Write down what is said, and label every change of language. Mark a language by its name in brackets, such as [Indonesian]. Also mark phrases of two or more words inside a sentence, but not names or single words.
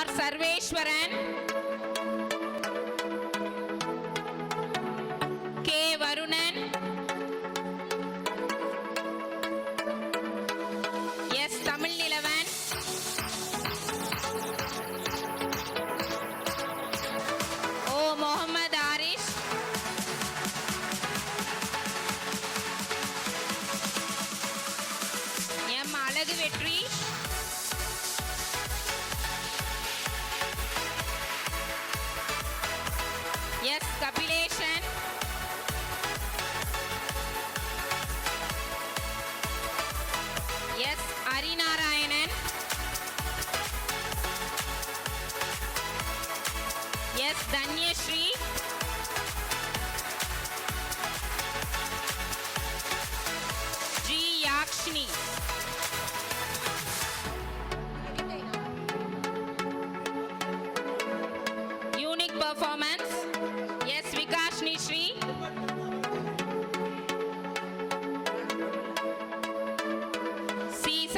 [English] Sarveshwaran, K. Varunan, S. Tamil Nilavan, O. Mohammad Arish, M. Alagu Vetri, S. Kapileshan, S. Arinarayanan, S. Danyashri, G. Yakshini. Unique performance, S. Vikashni Shri, C.